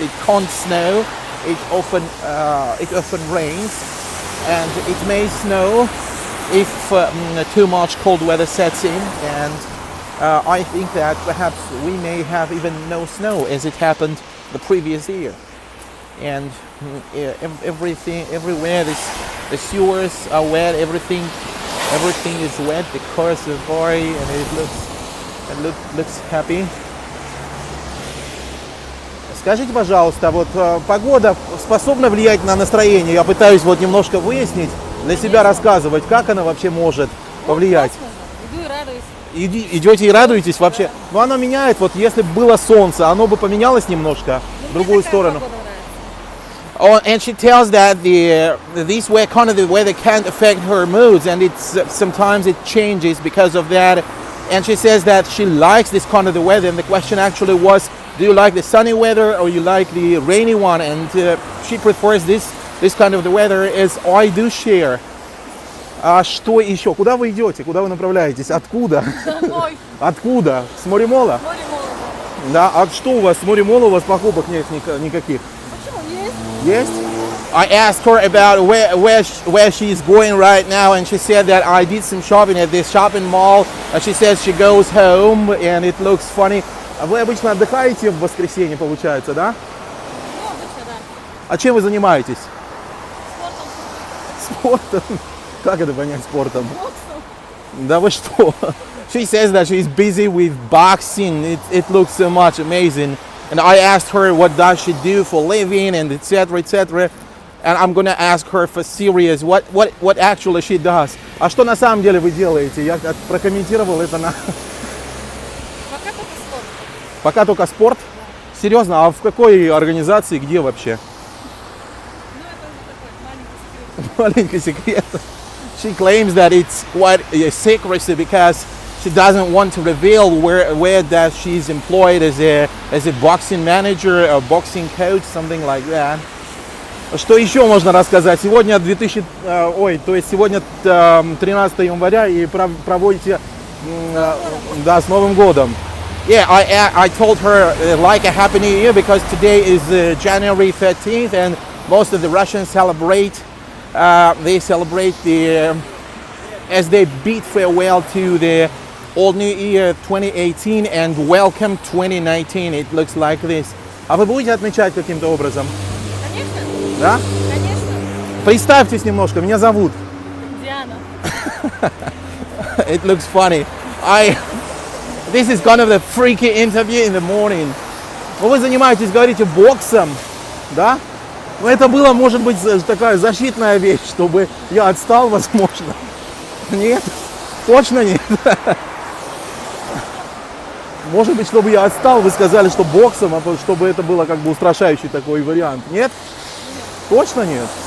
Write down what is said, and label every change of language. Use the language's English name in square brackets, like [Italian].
[English] It can't snow. It often rains, and it may snow if too much cold weather sets in, and I think that perhaps we may have even no snow as it happened the previous year. And everything, everywhere, the sewers are wet, everything is wet, the cars are dry, and it looks happy. [Russian] Скажите, пожалуйста, вот погода способна влиять на настроение? Я пытаюсь вот немножко выяснить, для себя рассказывать, как она вообще может повлиять. Иду и радуюсь. Идете и радуетесь вообще? Ну, оно меняет, вот если бы было солнце, оно бы поменялось немножко в другую сторону. [English] Oh, and she tells that these were kind of the weather can't affect her moods, and it's sometimes it changes because of that. And she says that she likes this kind of the weather, and the question actually was, do you like the sunny weather or you like the rainy one? And she prefers this kind of the weather, as I do share. [Russian] А что еще? Куда вы идете? Куда вы направляетесь? Откуда? Домой. Откуда? С Моремола? Моремола. Да. А что у вас с Моремола? У вас покупок нет никаких? Почему? Есть. [English] Yes? I asked her about where she's going right now, and she said that I did some shopping at this shopping mall. She says she goes home, and it looks funny. [Russian] А вы обычно отдыхаете в воскресенье, получается, да? Ну, обычно, да. А чем вы занимаетесь? Спортом. Спортом? Как это понять спортом? Боксом. Да вы что? [English] She says that she's busy with boxing. It looks so much amazing. And I asked her what does she do for living, and etc. etc. And I'm gonna ask her for serious what actually she does. [Russian] А что на самом деле вы делаете? Я прокомментировал это на... Пока только спорт. Пока только спорт? Серьезно? А в какой организации, где вообще? Ну, это уже такой маленький секрет. Маленький секрет. [English] She claims that it's quite a secrecy because she doesn't want to reveal where that she's employed as a boxing manager or boxing coach, something like that. [Russian] Что еще можно рассказать? Сегодня сегодня 13 января и проводите да, с Новым годом. [English] Yeah, I told her like a happy new year because today is January 13th, and most of the Russians celebrate. They celebrate as they bid farewell to the Old New Year 2018 and welcome 2019. It looks like this. [Russian] А вы будете отмечать каким-то образом? Конечно. Да? Конечно. Представьтесь немножко, меня зовут. Диана. [English] It looks funny. This is kind of the freaky interview in the morning. [Russian] Ну, вы занимаетесь, говорите, боксом, да? Но это было, может быть, такая защитная вещь, чтобы я отстал, возможно. Нет? Точно нет? Может быть, чтобы я отстал, вы сказали, что боксом, а чтобы это было как бы устрашающий такой вариант. Нет? Точно нет?